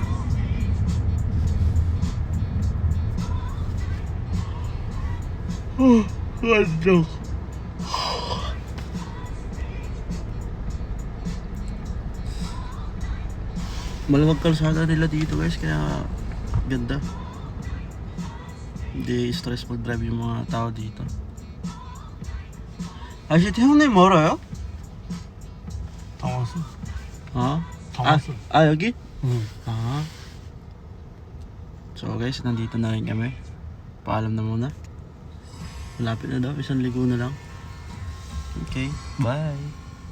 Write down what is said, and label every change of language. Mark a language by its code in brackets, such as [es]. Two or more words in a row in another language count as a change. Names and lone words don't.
[tl] Ano? Malamag kalsada nila dito guys, kaya ganda. Hindi [en] stressful drive [tl] yung mga tao dito. [ko] 아시트 형님 멀어요? 당황했어. 어? 당황했어. 여기? 응. Ah. [en] So guys, [tl] nandito na rin kami. Paalam na muna. Malapit na daw, isang ligo na lang. [en] Okay, bye.